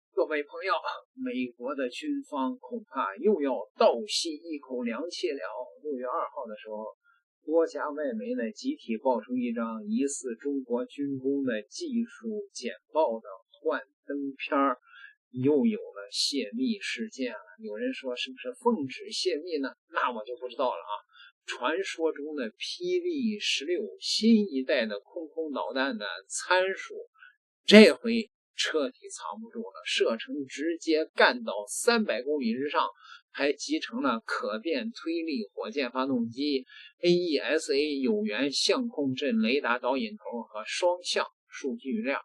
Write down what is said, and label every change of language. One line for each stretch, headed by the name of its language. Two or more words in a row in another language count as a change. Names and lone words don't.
Chinese: 位朋友，美国的軍方恐怕又要倒吸一口涼氣了。6月2號的時候，多家外媒呢集體爆出一張疑似中國軍工的技術簡報的幻燈片，又有了泄密事件了。有人說是不是奉旨泄密呢？那我就不知道了啊。傳說中的霹靂16新一代的空空导彈的參數，這回徹底藏不住了，射程直接幹到300公里之上，還集成了可变推力火箭發動機、AESA 有源相控阵雷達导引頭和双向数据量。